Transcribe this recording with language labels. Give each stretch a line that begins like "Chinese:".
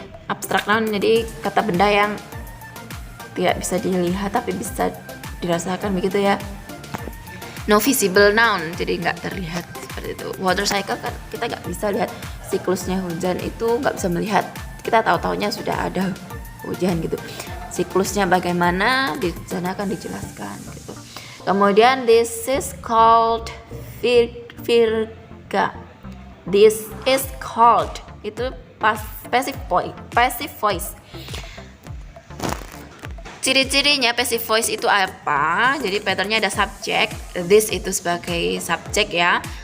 Indonesian: Abstract noun jadi kata benda yang tidak bisa dilihat tapi bisa dirasakan begitu ya.
English: No visible noun,
Indonesian: jadi nggak terlihat seperti itu. Water cycle kan kita nggak bisa lihat siklusnya hujan, itu nggak bisa melihat. Kita tahu-taunya sudah ada hujan gitu. Siklusnya bagaimana di sana akan dijelaskan gitu. Kemudian
English: this is called virga. This is called, itu passive voice.
Indonesian: Ciri-cirinya passive voice itu apa? Jadi patternnya ada subject, this itu sebagai subjek ya.